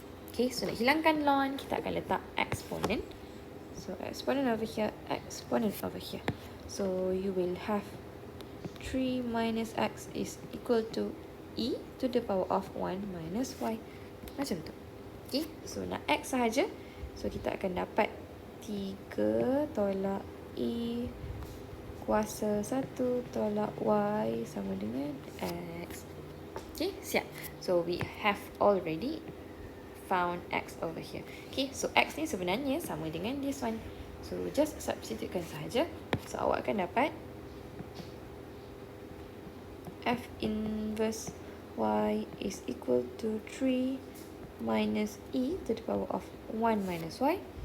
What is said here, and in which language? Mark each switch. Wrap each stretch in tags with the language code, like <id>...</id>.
<en>Okay, so</en> <ms>nak hilangkan ln, kita akan letak exponent.</ms> <en>So exponent over here, exponent over here. So you will have 3 minus x is equal to e to the power of 1 minus y.</en> <ms>Macam tu. Okay, so nak x sahaja. So kita akan dapat 3 tolak e kuasa 1 tolak y sama dengan x. Okay, siap.</ms> <en>So we have already found x over here.</en> <ms>Okay, so x ni sebenarnya sama dengan</ms> <en>this one.</en> <ms>So just substitutekan sahaja.</ms> <en>So</en> <ms>awak akan dapat</ms> <en>f inverse y is equal to 3 minus e to the power of 1 minus y.</en>